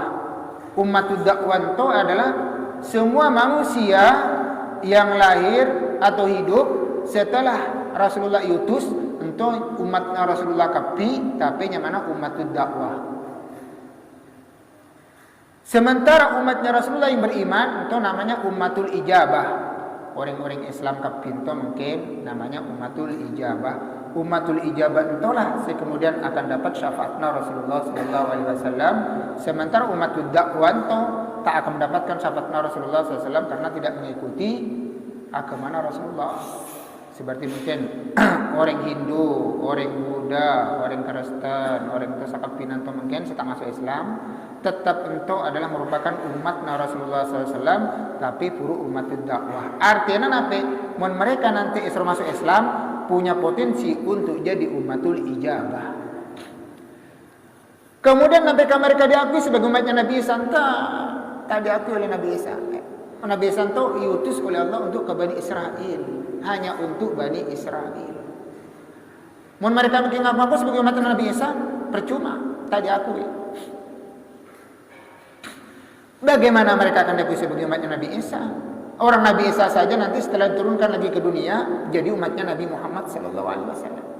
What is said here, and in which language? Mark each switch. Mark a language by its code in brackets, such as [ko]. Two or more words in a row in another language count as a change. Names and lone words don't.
[id] Umatud dakwah itu adalah semua manusia yang lahir atau hidup setelah Rasulullah diutus untuk umatnya Rasulullah kapi, tapi yang mana umatud dakwah. Sementara umatnya Rasulullah yang beriman itu namanya umatul ijabah. Orang-orang Islam kapinto mungkin namanya umatul ijabah. Umatul ijabah itulah kemudian akan dapat syafaatnya Rasulullah SAW. Sementara umatul dakwah itu tak akan mendapatkan syafaatnya Rasulullah SAW karena tidak mengikuti agama Rasulullah. Seperti mungkin orang Hindu, orang Buddha, orang Kristen, orang itu sakapinan itu mungkin setelah masuk Islam, tetap itu adalah merupakan umat Rasulullah SAW, tapi puru umat dakwah. Artinya nanti, mereka nanti masuk Islam punya potensi untuk jadi umatul ijabah. Kemudian mereka diakui sebagai umatnya Nabi Isa, tak diakui oleh Nabi Isa. Nabi Isa itu diutus oleh Allah untuk ke Bani Israel, hanya untuk Bani Israel. Mereka mengaku sebagai umat Nabi Isa, percuma, tak diakui. Bagaimana mereka akan diakui sebagai umatnya Nabi Isa? Orang Nabi Isa saja nanti setelah diturunkan lagi ke dunia jadi umatnya Nabi Muhammad SAW.